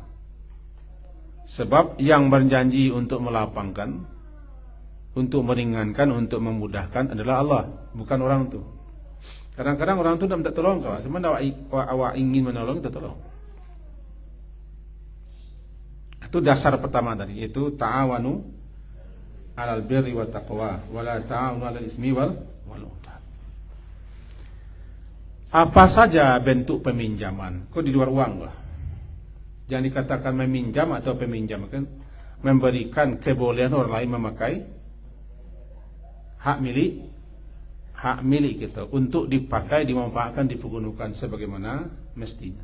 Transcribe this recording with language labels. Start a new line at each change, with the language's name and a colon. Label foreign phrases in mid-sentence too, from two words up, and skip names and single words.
Indonesian: Sebab yang berjanji untuk melapangkan, untuk meringankan, untuk memudahkan adalah Allah, bukan orang itu. Kadang-kadang orang itu tidak minta tolong kau, cuma awak ingin menolong, kita tolong. Itu dasar pertama tadi, yaitu
Arabic: تعاونوا على البر والتقوى ولا تعاونوا على الإثم والعدوان.
Indonesian: Apa saja bentuk peminjaman, kok di luar uang lah. Jangan dikatakan meminjam atau peminjam, kan memberikan kebolehan orang lain memakai hak milik kita untuk dipakai, dimanfaatkan, dipergunakan sebagaimana mestinya.